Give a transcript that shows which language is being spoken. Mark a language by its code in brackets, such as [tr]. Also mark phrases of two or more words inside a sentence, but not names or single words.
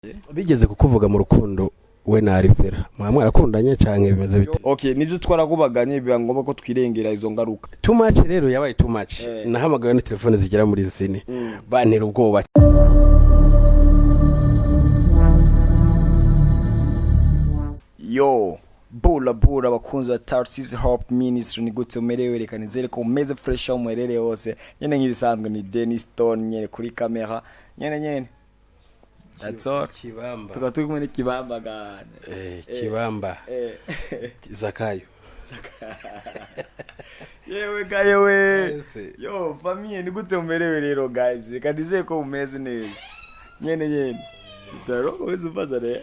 [rn] bigeze kukuvuga mu rukundo we na Alivera mwarakundanye canke bimeze bite? Okay, nivyo twarakubaganye biba ngombwa ko twirengera izo ngaruka. [en] Too much [rn] rero yabaye [en] too much. [rn] Nahamagaye na telefone zigera muri zine. Bantera ubwoba. Yo, bula bakunzi ba Tarsis Hope Ministry ni gute umerewe reka nizere ko umeze fresh aho mwerere hose. Nyene nk'ibisanzwe ni Dennis Stone nyene kuri kamera. Nyene. [en] That's all. [rn] Kibamba. Tukatuye kumwe n'ikibamba gane. Kibamba. Zakayo. Yewe. Yo, famille ni gute umerewe rero guys. Reka nizere ko umeze neza. Nyene. Taro uzifaza re.